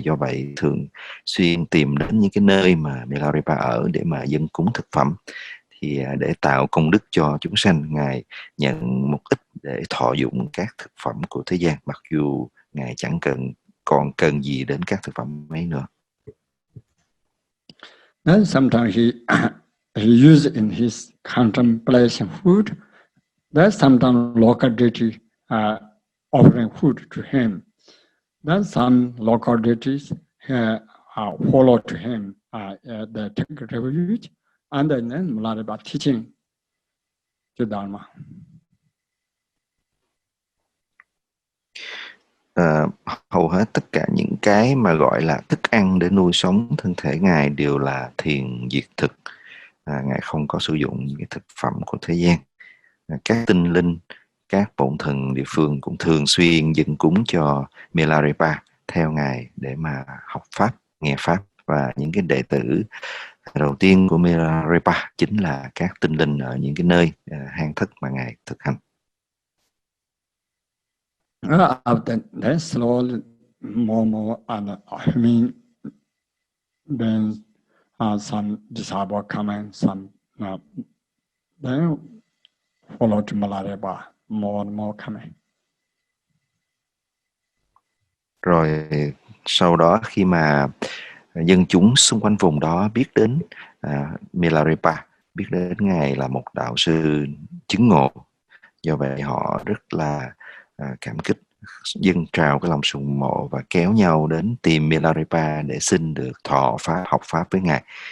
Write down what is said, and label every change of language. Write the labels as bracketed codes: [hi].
[vi] Do vậy thường xuyên tìm đến những cái nơi mà Milarepa ở để mà dâng cúng thực phẩm. Thì để tạo công đức cho chúng sanh, Ngài nhận một ít để thọ dụng các thực phẩm của thế gian, mặc dù Ngài chẳng còn cần gì đến các thực phẩm ấy nữa. [en] Then sometimes he used in his contemplation food. Then sometimes local deity offering food to him. Then some local deities follow to him the refuge, and then Milarepa teaching the Dharma. [vi] Hầu hết tất cả những cái mà gọi là thức ăn để nuôi sống thân thể Ngài đều là thiền diệt thực. Ngài không có sử dụng những cái thực phẩm của thế gian. Các tinh linh, các bổn thần địa phương cũng thường xuyên dâng cúng cho Milarepa theo Ngài để mà học Pháp, nghe Pháp. Và những cái đệ tử đầu tiên của MILAREPA chính là các tinh linh ở những cái nơi hang thất mà Ngài thực hành. [en] After that, slowly, more, and I mean, then some disciple come and some then follow to MILAREPA, more and more coming. [vi] Rồi sau đó khi mà dân chúng xung quanh vùng đó biết đến MILAREPA, biết đến Ngài là một đạo sư chứng ngộ, do vậy họ rất là cảm kích, dâng trào cái lòng sùng mộ và kéo nhau đến tìm MILAREPA để xin được thọ Pháp, học Pháp với Ngài.